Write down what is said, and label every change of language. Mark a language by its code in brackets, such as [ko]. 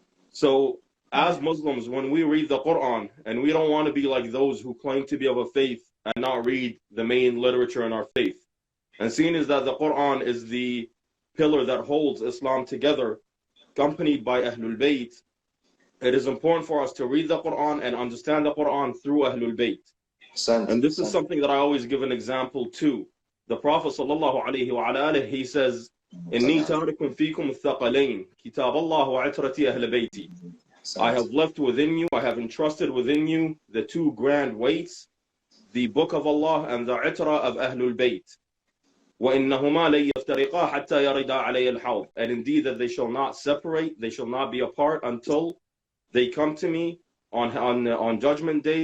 [en] So, as Muslims, when we read the Quran, and we don't want to be like those who claim to be of a faith and not read the main literature in our faith, and seeing is that the Quran is the pillar that holds Islam together, accompanied by Ahlul Bayt, it is important for us to read the Quran and understand the Quran through Ahlul Bayt. And this is something that I always give an example to. The Prophet ﷺ, he says, [ar] إِنِّي تَارِكٌ فِيكُمُ الثَّقَلَيْنِ كِتَابَ اللَّهِ وَعِتْرَتِي أَهْلَ بَيْتِي. [en] I have left within you, I have entrusted within you the two grand weights, the Book of Allah and the Itra of Ahlul Bayt. [ar] وَإِنَّهُمَا لَن يَفْتَرِقَا حَتَّى يَرِدَا عَلَيَّ الْحَوْض. [en] And indeed that they shall not separate, they shall not be apart until they come to me on Judgment Day.